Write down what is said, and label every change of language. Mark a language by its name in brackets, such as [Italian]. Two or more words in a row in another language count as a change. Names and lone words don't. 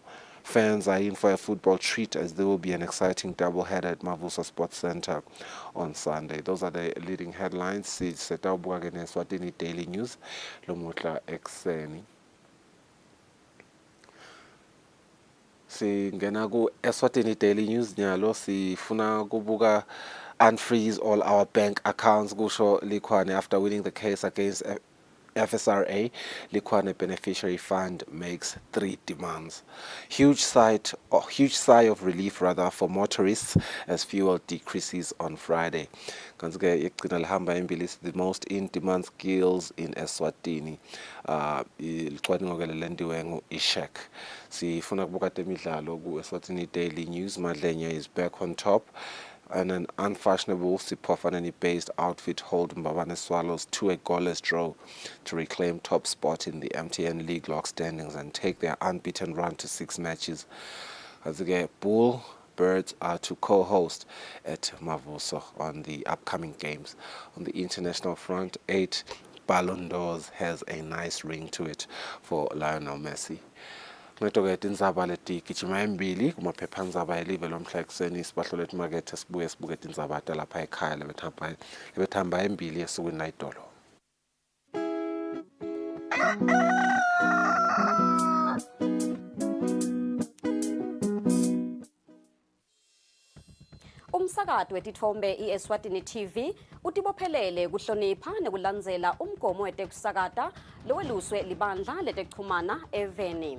[English] Fans are in for a football treat as there will be an exciting double header at Mavuso Sports Center on Sunday. Those are the leading headlines. [Swati] Setaubuka Eswatini Daily News, Lomutla Ekseni. Singena ku Eswatini Daily News nyalo sifuna kubuka [English] unfreeze all our bank accounts, [Swati] kusho Likhwane. [English] After winning the case against FSRA, Likhwane Beneficiary Fund makes 3 demands. Huge sigh of relief for motorists as fuel decreases on Friday. [Swati] Kanzike yekugcina lihamba embili [English] is the most in-demand skills in Eswatini. [Swati] Licwaningo lendiwe ngu-Ishek. Sifuna kubuka temidlalo ku Eswatini Daily News. [English] Madlenya is back on top. And an unfashionable Sipofaneni-based outfit hold Mbabane Swallows to a goalless draw to reclaim top spot in the MTN League Lock standings and take their unbeaten run to 6 matches. As again, Bull Birds are to co-host at Mavuso on the upcoming games. On the international front, 8 Ballon d'Ors has a nice ring to it for Lionel Messi. [Swati] Ngetoke tindzaba letigijima embili kumaphephandzaba elive lomhla ekuseni sibahlo letimakethe sibuye sibuke tindzaba talapha ekhaya lebethamba embili esukwini layitolo. Umsakazo wetithombe iEswatini TV utibophelele kuhlonipha nekulandzela umgomo wetekusakata loweluswe libandla letekuchumana eveni.